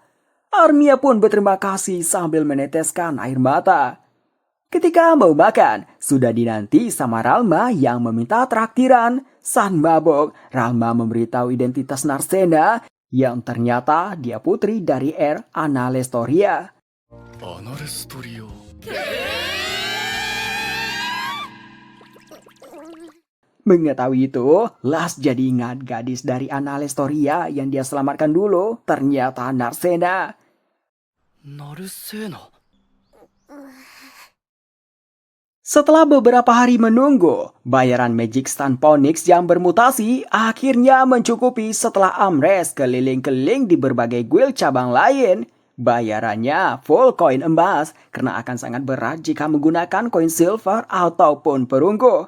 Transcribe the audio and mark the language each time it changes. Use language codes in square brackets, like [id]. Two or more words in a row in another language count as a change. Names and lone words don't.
[id] Armia pun berterima kasih sambil meneteskan air mata. Ketika mau makan, sudah dinanti sama Ralma yang meminta traktiran. Saat mabok, Ralma memberitahu identitas Narsena yang ternyata dia putri dari Anna Lestoria. アナレストリオ Mengetahui itu, Las jadi ingat gadis dari Anna Lestoria yang dia selamatkan dulu, ternyata Narsena. ナルセーナ。 Setelah beberapa hari menunggu, bayaran Magic Stand Phoenix yang bermutasi akhirnya mencukupi setelah Amres keliling-keliling di berbagai guild cabang lain. Bayarannya full koin emas karena akan sangat berat jika menggunakan koin silver ataupun perunggu.